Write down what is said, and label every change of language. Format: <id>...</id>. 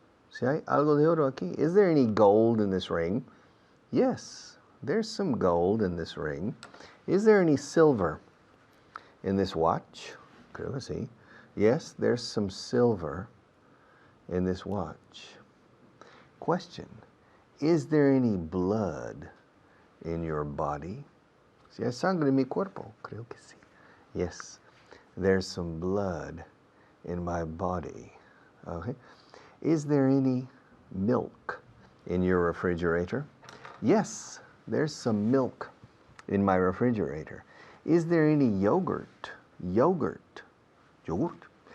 <es>Si hay algo de oro aquí.</es> <en>Is there any gold in this ring? Yes, there's some gold in this ring. Is there any silver in this watch?</en> <es>Creo que sí.</es> <en>Yes, there's some silver in this watch. Question. Is there any blood in your body?</en> <es>Si hay sangre en mi cuerpo, creo que sí.</es> <en>Yes, there's some blood in my body. Okay. Is there any milk in your refrigerator? Yes, there's some milk in my refrigerator. Is there any yogurt? Yogurt. Yogurt?</en>